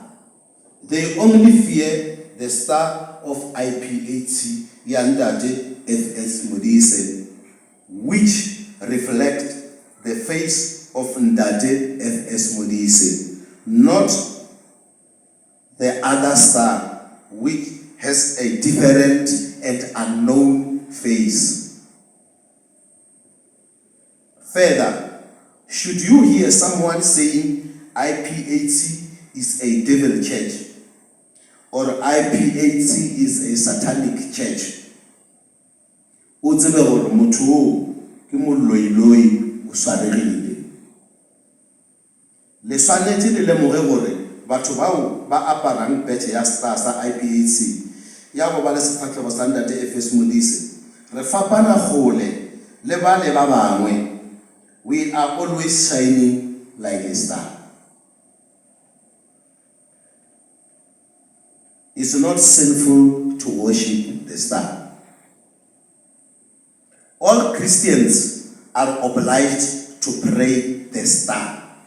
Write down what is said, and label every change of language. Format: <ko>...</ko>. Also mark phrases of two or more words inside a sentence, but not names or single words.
<en>They only fear the star of IPHC Yandate FS Modise, which reflect the face of Ndate FS Modise, not the other star which has a different and unknown face. Further, should you hear someone saying IPHC is a devil church or IPHC is a satanic church,</en> <tn>o tsebe gore motho o ke moloi o swaregile. Le swanetse le lemoge gore batho bao ba aparang badge ya star sa IPHC ya go ba le sefatlhego sa Ntate FS Modise re fapana gole le ba bangwe.</tn> <en>We are always shining like a star. It's not sinful to worship the star. All Christians are obliged to pray the star.</en>